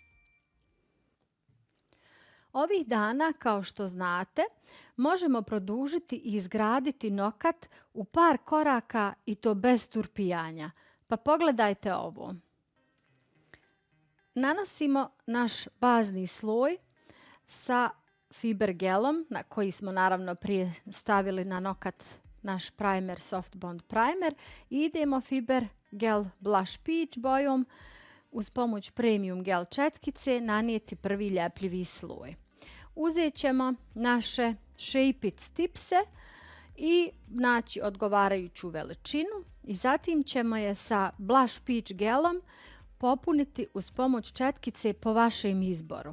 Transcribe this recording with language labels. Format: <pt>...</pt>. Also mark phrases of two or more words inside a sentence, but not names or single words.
<hr>Ovih dana, kao što znate, možemo produžiti i izgraditi nokat u par koraka i to bez turpijanja. Pa pogledajte ovo. Nanosimo naš bazni sloj sa fiber gelom na koji smo naravno prije stavili na nokat naš primer, Soft Bond primer, i idemo fiber gel blush peach bojom uz pomoć premium gel četkice nanijeti prvi ljepljivi sloj. Uzet ćemo naše Shape It stipse i naći odgovarajuću veličinu i zatim ćemo je sa blush peach gelom popuniti uz pomoć četkice po vašem izboru.</hr>